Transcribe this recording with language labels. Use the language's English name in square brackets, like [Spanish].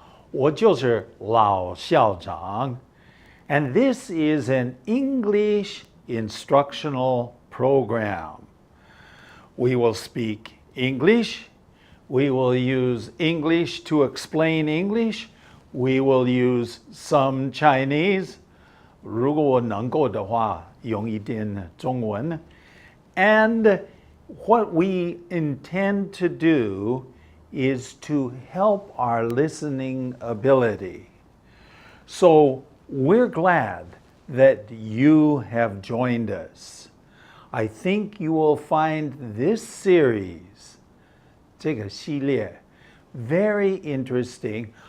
[Chinese] 我就是老校长, [English] and this is an English instructional program. We will speak English. We will use English to explain English. We will use some Chinese. [Chinese] 如果我能够的话，用一点中文. [English] And what we intend to do is to help our listening ability. So we're glad that you have joined us. I think you will find this series, [Chinese] 这个系列, [English] very interesting.